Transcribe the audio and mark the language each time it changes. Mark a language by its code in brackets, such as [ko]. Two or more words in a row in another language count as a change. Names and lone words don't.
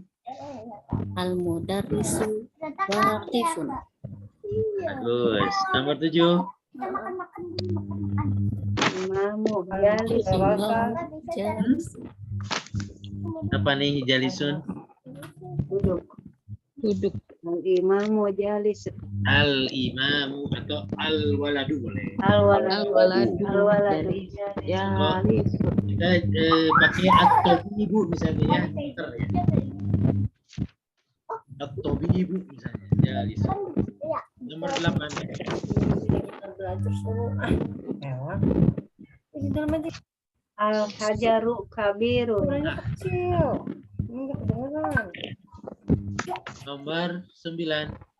[ar] Al-mudarrisu waqifun. [id] Bagus. Nomor 7. [ar] Imamu jalisun. [id] Apa nih jalisun? Duduk. Duduk. [ar] Al-imamu jalisun. [id] Al-imamu atau al-waladu boleh. [ar] Al-waladu. Al-waladu. Jalisun. [id] Kita pakai at-tabibu misalnya ya. Pinter ya. [ar] At-tabibu misalnya. Jalisun. [id] Nomor 8. [ar] Al-hajaru kabirun. [id] Nomor 9.